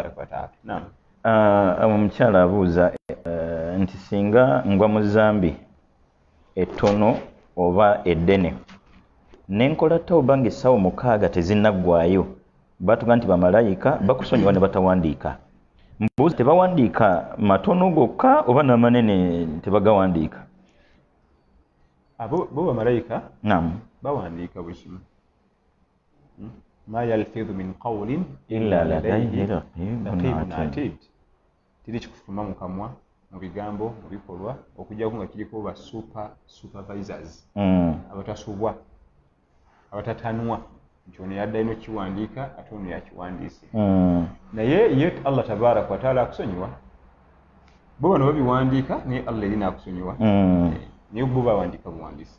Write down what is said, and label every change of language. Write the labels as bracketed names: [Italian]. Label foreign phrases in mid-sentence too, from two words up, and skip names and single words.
[Ganda] Omukyala abuuza nti singa ngwa mu zambi ettono oba eddene nenkola tawuba ng'essaawa 6 tezinnaggwayo batuga nti bamalayika bakusonyiwa ne batawandiika. Mbuuza tebawandiika matono gokka oba n'amanene tebagawandiika? Bo bamalayika naam bawandiika buli kimu. [Arabic] ما يلفظ من قول إلا لديه رقيب عتيد. [Ganda] Tiri kikufuma mu kamwa mu bigambo mu bikolwa okujjako nga kiriko ba supervisors abatasubwa abatatanwa nti ono yadda ino kiwandiika ate ono yakiwandiise. Naye ye Allah [Arabic] تبارك وتعالى [Ganda] akusonyiwa bo bano babiwandiika naye Allah erina akusonyiwa naye bo bawandiika buwandiisi.